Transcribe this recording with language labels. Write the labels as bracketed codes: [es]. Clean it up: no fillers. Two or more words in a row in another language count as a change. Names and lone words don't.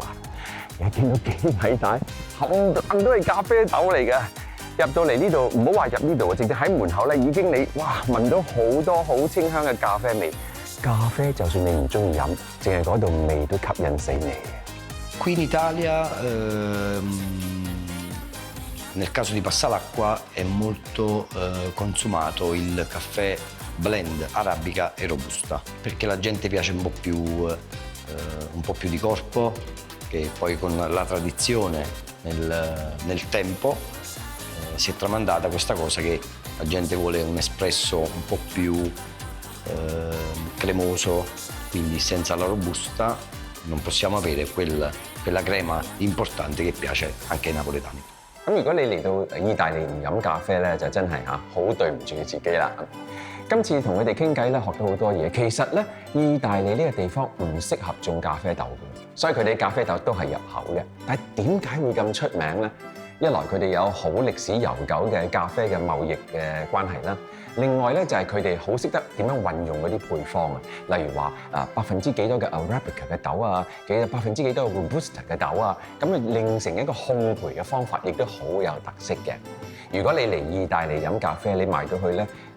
[yue] 而家見到幾米大，冚唪都係咖啡豆嚟嘅。入到嚟呢度，唔好話入呢度，直接喺門口咧，已經你哇聞到好多好清香嘅咖啡味。咖啡就算你唔中意飲，淨係嗰度味都吸引死你嘅。 [it] Qui in Italia, nel caso di Passalacqua, è molto consumato il caffè blend arabica e robusta, perché la gente piace un po' più di corpo, che poi con la tradizione nel tempo si è tramandata questa cosa che la gente vuole un espresso un po' più cremoso, quindi senza la robusta non possiamo avere quella crema importante che piace anche ai napoletani。 [yue] 咁如果你嚟到意大利唔飲咖啡咧，就真係好對唔住自己啦。今次同佢哋傾偈咧，學到好多嘢。其實咧，意大利呢個地方唔適合種咖啡豆嘅，所以佢哋咖啡豆都係入口嘅。但係點解會咁出名咧？一來佢哋有好歷史悠久嘅咖啡嘅貿易嘅關係啦，另外咧就係佢哋好識得點樣運用嗰啲配方啊，例如話%幾多嘅 Arabica 嘅豆啊，%幾多嘅 Robusta 嘅豆啊，咁啊令成一個烘焙嘅方法，亦都好有特色嘅。如果你嚟意大利飲咖啡，你埋到去咧，